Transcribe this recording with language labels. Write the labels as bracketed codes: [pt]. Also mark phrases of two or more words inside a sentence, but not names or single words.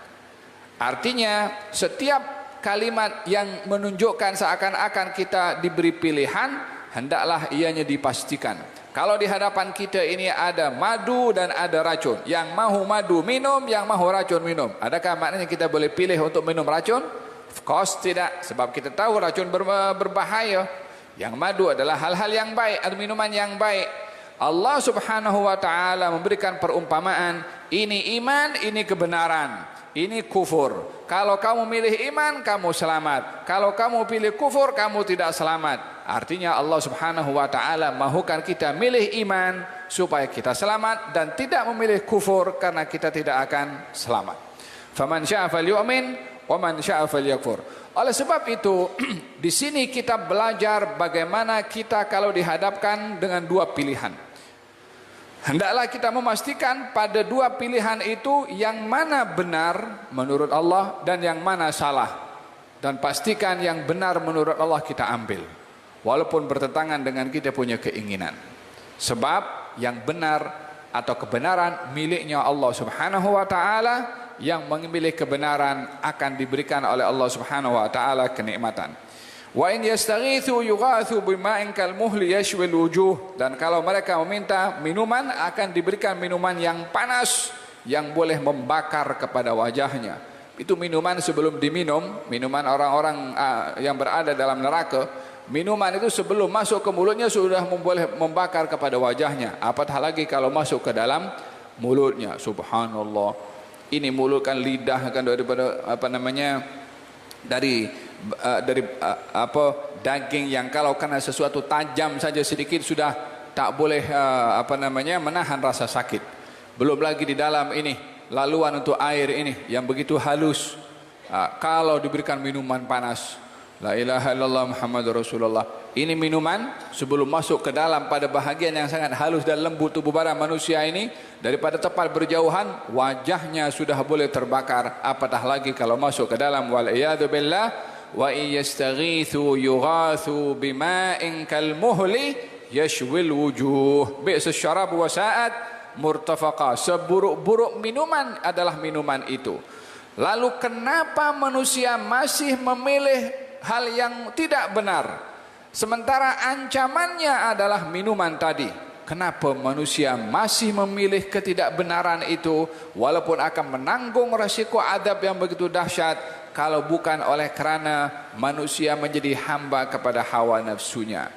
[ms] Artinya setiap kalimat yang menunjukkan seakan-akan kita diberi pilihan, hendaklah ianya dipastikan. Kalau di hadapan kita ini ada madu dan ada racun, yang mahu madu minum, yang mahu racun minum, adakah maknanya kita boleh pilih untuk minum racun? [en] Of course [ms] tidak, sebab kita tahu racun berbahaya. Yang madu adalah hal-hal yang baik atau minuman yang baik. Allah [ar] سبحانه وتعالى [ms] memberikan perumpamaan, ini iman, ini kebenaran, ini kufur. Kalau kamu milih iman, kamu selamat. Kalau kamu pilih kufur, kamu tidak selamat. Artinya Allah [ar] سبحانه وتعالى [ms] mahukan kita milih iman supaya kita selamat dan tidak memilih kufur karena kita tidak akan selamat. [ar] فمن شاء فليؤمن ومن شاء فليكفر. [ms] Oleh sebab itu di sini kita belajar bagaimana kita kalau dihadapkan dengan dua pilihan. Hendaklah kita memastikan pada dua pilihan itu yang mana benar menurut Allah dan yang mana salah. Dan pastikan yang benar menurut Allah kita ambil. Walaupun bertentangan dengan kita punya keinginan. Sebab yang benar atau kebenaran miliknya Allah [ar] سبحانه وتعالى, [ms] yang memilih kebenaran akan diberikan oleh Allah [ar] سبحانه وتعالى [ms] kenikmatan. [ar] وإن يستغيثوا يغاثوا بماء كالمهل يشوي الوجوه. [ms] Dan kalau mereka meminta minuman, akan diberikan minuman yang panas yang boleh membakar kepada wajahnya. Itu minuman sebelum diminum, minuman orang-orang yang berada dalam neraka. Minuman itu sebelum masuk ke mulutnya sudah boleh membakar kepada wajahnya. Apatah lagi kalau masuk ke dalam mulutnya. Subhanallah. Ini mulut kan lidah kan daripada dari daging yang kalau kena sesuatu tajam saja sedikit sudah tak boleh menahan rasa sakit. Belum lagi di dalam ini laluan untuk air ini yang begitu halus. Kalau diberikan minuman panas, [ar] لا إله إلا الله محمد رسول الله. [ms] Ini minuman sebelum masuk ke dalam pada bahagian yang sangat halus dan lembut tubuh badan manusia ini, daripada tepat berjauhan wajahnya sudah boleh terbakar. Apatah lagi kalau masuk ke dalam, [ar] والعياذ بالله. ويستغيثوا يغاثوا بماء كالمهل يشوي الوجوه. بئس الشراب وساءت مرتفقا. [ms] Seburuk-buruk minuman adalah minuman itu. Lalu kenapa manusia masih memilih hal yang tidak benar? Sementara ancamannya adalah minuman tadi. Kenapa manusia masih memilih ketidakbenaran itu walaupun akan menanggung resiko adab yang begitu dahsyat, kalau bukan oleh kerana manusia menjadi hamba kepada hawa nafsunya.